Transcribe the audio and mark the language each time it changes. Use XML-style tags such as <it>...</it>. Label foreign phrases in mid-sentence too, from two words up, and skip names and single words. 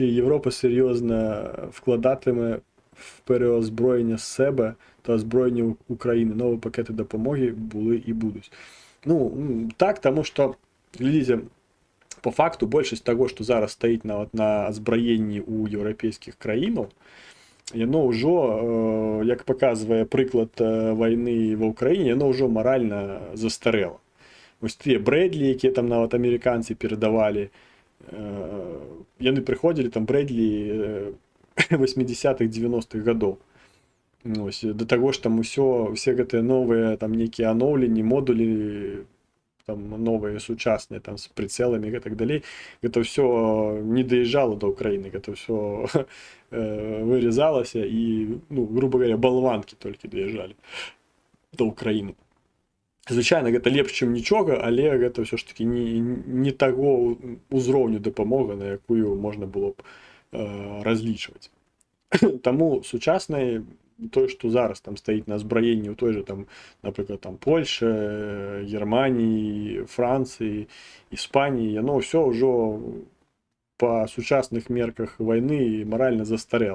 <uk>Європа серйозно вкладатиме в переозброєння себе та озброєння України. Нові пакети допомоги були і будуть. Ну, так, тому що, глядите, по факту, більшість того, що зараз стоїть на озброєнні у європейських країн,</uk> <be>яно ўжо, як паказвае прыклад вайны ва ўкраіне, яно ўжо маральна застарэла. Вось тыя Брэдлі, якія там нават амерыканцы перадавалі, яны прыходзілі, там Брэдлі 80-х, 90-х гадоў. Ось, да таго ж там усе гэтыя новыя там нейкія аноўленні, модулі, там новые сучасныя там</be> <ru>с прицелами и так далее, это все не доезжало до Украины, это все вырезалось и, ну, грубо говоря, болванки только доезжали до Украины.</ru> <be>Звычайна гэта лепш, чым нічога, але гэта ўсё ж таки не таго ўзроўню дапамога, на якую можна было б разлічваць. Таму сучаснае тое, што зараз там стаіць на азбраенні ў той же там, напрыклад, там Польша, Германіі, Францыі, Іспаніі, яно ўсё ўжо па сучасных мерках вайны маральна застарэла.</be>